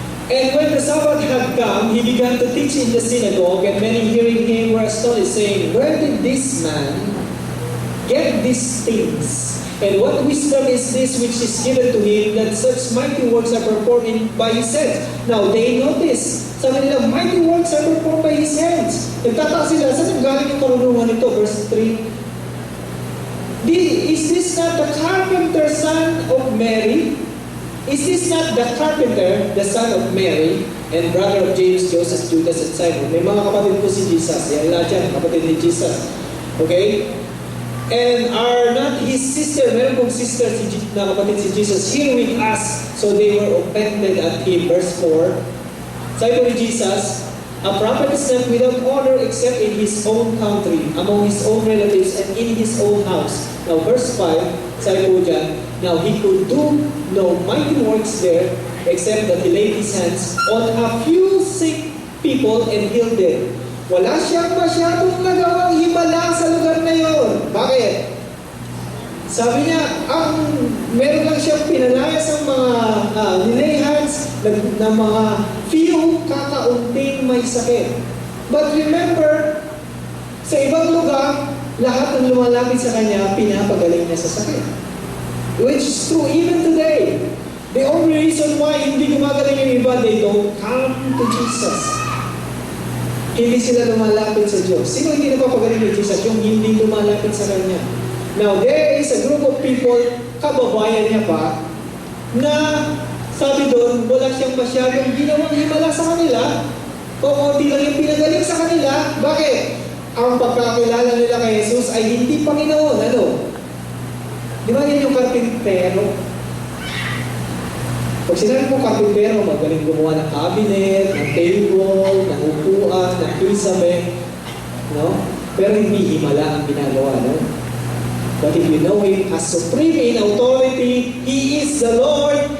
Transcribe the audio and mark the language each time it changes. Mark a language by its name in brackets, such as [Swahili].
[English] And when the Sabbath had come, he began to teach in the synagogue, and many hearing him were astonished, saying, Where did this man get these things? And what wisdom is this which is given to him, that such mighty works are performed by his hands? Now they notice, [Filipino] sabi nila, [English] mighty works are performed by his hands. [Filipino] Nagtataka sila, saan ang galing yung karunungan nito? [English] Verse 3. Is this not the carpenter's son of Mary? Is this not the carpenter, the son of Mary, and brother of James, Joseph, Judas, and Simon? [Filipino] May mga kapatid po si Jesus. Yan lahat yan, kapatid ni Jesus. Okay? [English] And are not his sister, [Filipino] meron pong sister na kapatid si Jesus, [English] here with us. So they were offended at him. Verse 4. [Filipino] Sabi po ni Jesus, [English] a prophet is not without honor except in his own country, among his own relatives, and in his own house. Now verse 5, [Filipino] sabi po dyan, [English] now he could do no mighty works there, except that he laid his hands on a few sick people and healed them. [Filipino] Wala siyang masyadong nagawang himala sa lugar na yon. Bakit? Sabi niya, meron lang siyang pinalayas ng mga nilehans ng mga few kakaunting may sakit. [English] But remember, [Filipino] sa ibang lugar, lahat ng lumalapit sa kanya, pinapagaling niya sa sakit. [English] Which is true even today. The only reason why [Filipino] hindi gumagaling yung iba, [English] they don't come to Jesus. [Filipino] Hindi sila lumalapit sa Diyos. Sino hindi napapagaling ni Jesus? Yung hindi lumalapit sa Kanya. [English] Now, there is a group of people, [Filipino] kababayan niya pa, na sabi doon, wala siyang masyadong ginawang himala sa kanila, o konti lang yung pinagaling sa kanila. Bakit? Ang pagkakilala nila kay Jesus ay hindi Panginoon. Ano? Di ba yan yung karpintero? Pag sinabi mo karpintero, magaling gumawa ng cabinet, ng table, ng upuan, ng kisame, no? Pero hindi himala ang ginagawa, no? [English] But if you know Him as supreme in authority, He is the Lord.